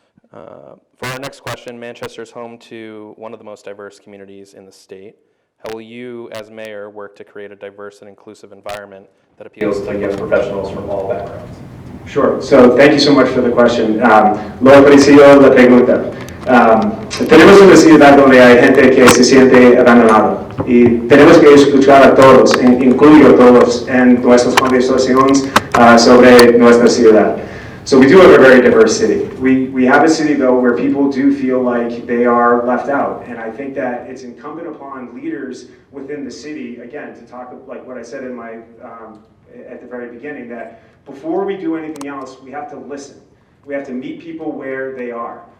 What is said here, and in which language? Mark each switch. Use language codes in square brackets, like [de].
[en] For our next question, Manchester is home to one of the most diverse communities in the state. How will you, as mayor, work to create a diverse and inclusive environment that appeals to young professionals from all backgrounds? Sure. So thank you so much for the question. [es] Lo aprecio la pregunta. Tenemos una ciudad donde hay gente que se siente abandonado y tenemos que escuchar a todos, incluyo todos, en nuestras conversaciones sobre nuestra ciudad. [en] So we do have a very diverse city. We have a city, though, where people do feel like they are left out. And I think that it's incumbent upon leaders within the city, again, to talk like what I said in my at the very beginning, that before we do anything else, we have to listen. We have to meet people where they are.